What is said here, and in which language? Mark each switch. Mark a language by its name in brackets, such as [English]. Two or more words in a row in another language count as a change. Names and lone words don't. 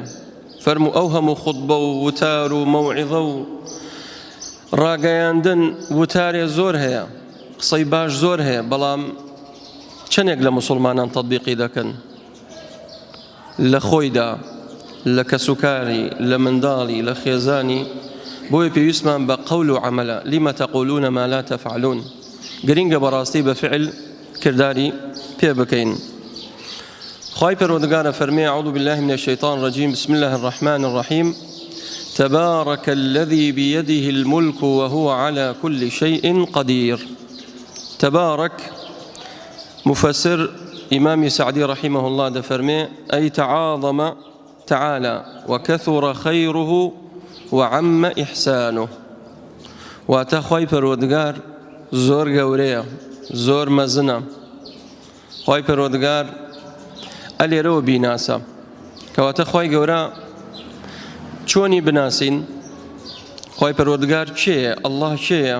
[Central Kurdish] فەرموو ئەو هەموو خوتبە و وتار و مەوعیظە و ڕاگەیاندن وتارێ زۆر هەیە، قسەی باش زۆر هەیە، بەڵام چەندێک لە مسلمانان تەطبیقی دەکەن لە خۆیدا، لە کەسوکاری، لە منداڵی، لە خێزانی. بۆیە پێویستمان بە قەول و عەمەلە. [Arabic] لیمە تەقولون ما لا تفعلون. [Central Kurdish] گرنگە بەڕاستی بە فعل کردداری پێ بکەین. خوای پەروەردگارە فەرمێ [Arabic] أعوذ بالله من الشيطان الرجيم بسم الله الرحمن الرحيم تبارك الذي بيده الملك وهو على كل شيء قدير. تبارك مفسر إمام سعدي رحمه الله دفرمي أي تعاظم تعالى وكثر خيره وعم إحسانه. [Central Kurdish] واتخوي پەروەردگار زۆر گەورەیە، زۆر مەزنە. خوای پەروەردگار ئەلێرەوە بیناسە. کەواتە خوای گەورە چۆنی بناسین؟ خوای پەروەردگار کێیە؟ ئەڵڵاه کێیە؟